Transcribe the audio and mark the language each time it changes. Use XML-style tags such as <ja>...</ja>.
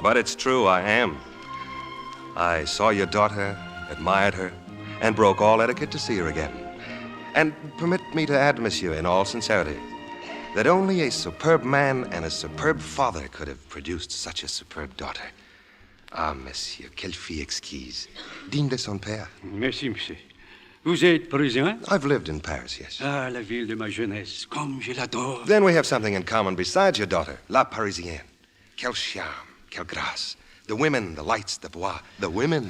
<en>But it's true, I am. I saw your daughter, admired her, and broke all etiquette to see her again. And permit me to add, monsieur, in all sincerity, that only a superb man and a superb father could have produced such a superb daughter.</en> <fr>Ah, monsieur, quelle fille exquise, digne de son père. Merci, monsieur. Vous êtes parisien?</fr> <en>I've lived in Paris, yes.</en> <fr>Ah, la ville de ma jeunesse, comme je l'adore.</fr> <en>Then we have something in common besides your daughter,</en> <fr>la Parisienne. Quel charme, quelle grâce.</fr> <en>The women, the lights, the bois, the women.</en>